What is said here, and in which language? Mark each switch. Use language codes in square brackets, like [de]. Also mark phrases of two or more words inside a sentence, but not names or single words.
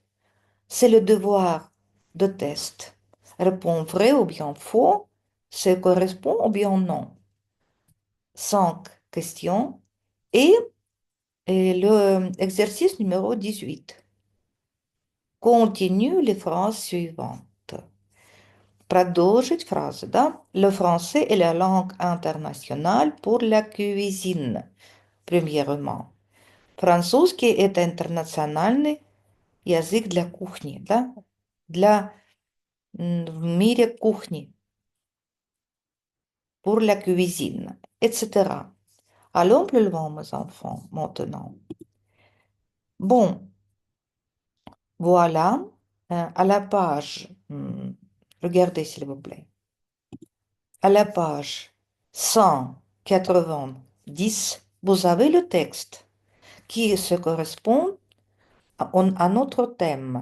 [fr] C'est le devoir de test. Réponds vrai ou bien faux, ce correspond ou bien non. 5 questions. Et, et le exercice numéro 18. Continue les phrases suivantes. [ru] Продолжить фразы, да? [fr] Le français est la langue internationale pour la cuisine, premièrement. [ru] Французский — это интернациональный язык для кухни, да? В мире кухни, [fr] pour la cuisine, etc. Allons plus loin, mes enfants, maintenant. Bon, voilà, à la page, regardez s'il vous plaît, à la page 190, vous avez le texte qui se correspond à notre thème.